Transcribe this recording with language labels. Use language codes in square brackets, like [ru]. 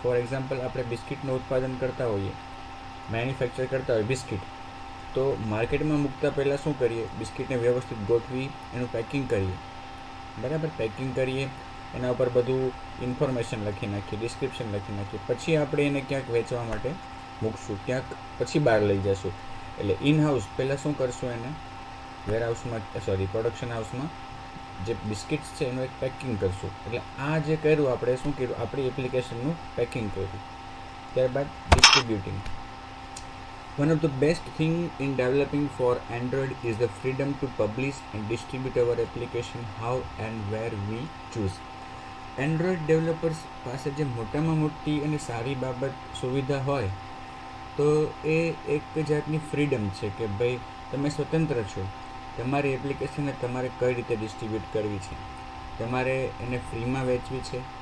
[gu] For example, આપણે બિસ્કિટનું ઉત્પાદન કરતા હોઈએ, મેન્યુફેક્ચર કરતા હોય બિસ્કિટ, તો માર્કેટમાં મૂકતા પહેલાં શું કરીએ, બિસ્કિટને વ્યવસ્થિત ગોઠવી એનું પેકિંગ કરીએ, બરાબર, પેકિંગ કરીએ, એના ઉપર બધું ઇન્ફોર્મેશન લખી નાખીએ, ડિસ્ક્રિપ્શન લખી નાખીએ, પછી આપણે એને ક્યાંક વેચવા માટે મૂકશું, ક્યાંક પછી બહાર લઈ જશું. એટલે ઇન હાઉસ પહેલાં શું કરશું, એને વેરહાઉસમાં પ્રોડક્શન હાઉસમાં જે બિસ્કિટ્સ છે એનું એક પેકિંગ કરશું. એટલે આ જે કર્યું આપણે શું કર્યું, આપણી એપ્લિકેશનનું પેકિંગ કર્યું. ત્યારબાદ ડિસ્ટ્રીબ્યુટિંગ. [en] One of the best thing in developing for Android is the freedom to publish and distribute our application how and where we choose. [gu] Android developers પાસે જે મોટામાં મોટી અને સારી બાબત સુવિધા હોય તો એ એક જાતની ફ્રીડમ છે કે ભાઈ તમે સ્વતંત્ર છો, તમારી એપ્લિકેશનને તમારે કઈ રીતે ડિસ્ટ્રીબ્યુટ કરવી છે, તમારે એને ફ્રીમાં વેચવી છે,